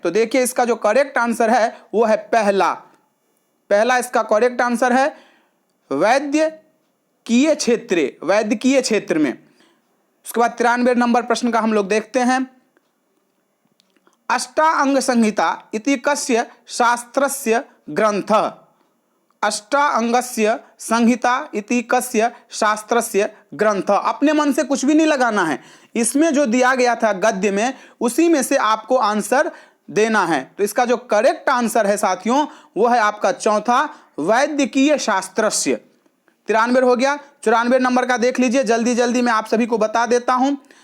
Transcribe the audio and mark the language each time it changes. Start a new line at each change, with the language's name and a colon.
Hindi: तो देखिए, इसका जो करेक्ट आंसर है वो है पहला इसका करेक्ट आंसर है वैद्यकीय क्षेत्र में। उसके बाद 93 नंबर प्रश्न का हम लोग देखते हैं,
Sanskrit: अष्टांग संहिता इति कस्य शास्त्रस्य ग्रंथः। अष्टांगस्य संहिता इति कस्य शास्त्रस्य ग्रंथः।
Hindi: अपने मन से कुछ भी नहीं लगाना है, इसमें जो दिया गया था गद्य में उसी में से आपको आंसर देना है। तो इसका जो करेक्ट आंसर है साथियों वो है आपका चौथा,
Sanskrit: वैद्यकीय शास्त्रस्य।
Hindi: 93 हो गया। 94 नंबर का देख लीजिए, जल्दी जल्दी मैं आप सभी को बता देता हूं।